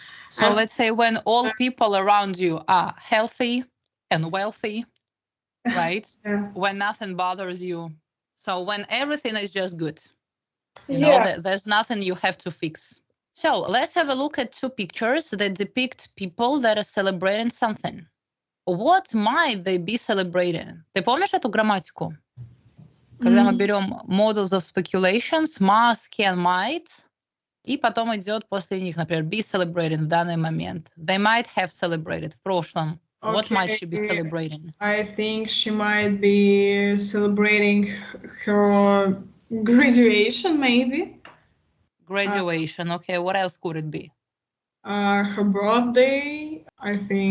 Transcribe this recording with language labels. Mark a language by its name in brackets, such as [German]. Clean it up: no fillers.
[English] So let's say when all people around you are healthy and wealthy, right? Yeah. When nothing bothers you. So when everything is just good, you know, there's nothing you have to fix. So let's have a look at two pictures that depict people that are celebrating something. What might they be celebrating? [Russian] Ты помнишь эту грамматику? Когда мы берем models of speculations, must, can, might, и потом идет после них, например, [English] be celebrating [Russian] в данный момент. [English] They might have celebrated [Russian] в прошлом. [English] Okay. What might she be celebrating? I think she might be celebrating her graduation, maybe. Graduation, okay. What else could it be? Her birthday, I think.